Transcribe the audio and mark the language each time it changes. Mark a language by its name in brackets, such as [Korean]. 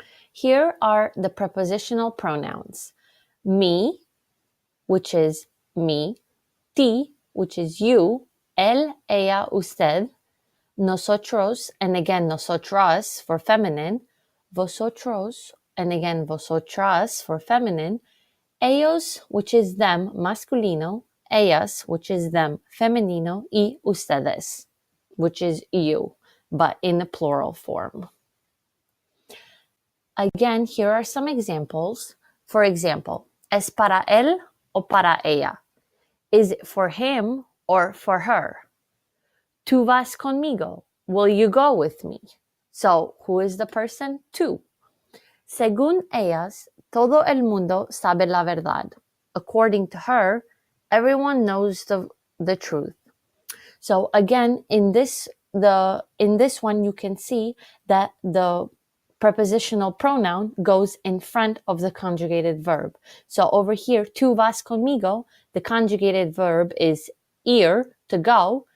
[English] Here are the prepositional pronouns. Mi, which is me, ti, which is you, él, ella, usted, nosotros, and again nosotras for feminine, vosotros, and again vosotras for feminine, ellos, which is them, masculino, ellas, which is them, femenino, y ustedes, which is you, but in a plural form. Again, here are some examples. For example, [Spanish] ¿es para él o para ella? [English] Is it for him or for her? [Spanish] ¿Tú vas conmigo? [English] Will you go with me? So, who is the person? Tú. [Spanish] Según ellas, todo el mundo sabe la verdad. [English] According to her, everyone knows the truth. So again, in this one, you can see that the prepositional pronoun goes in front of the conjugated verb. So over here, [Spanish] tú vas conmigo, [English] the conjugated verb is ir, to go.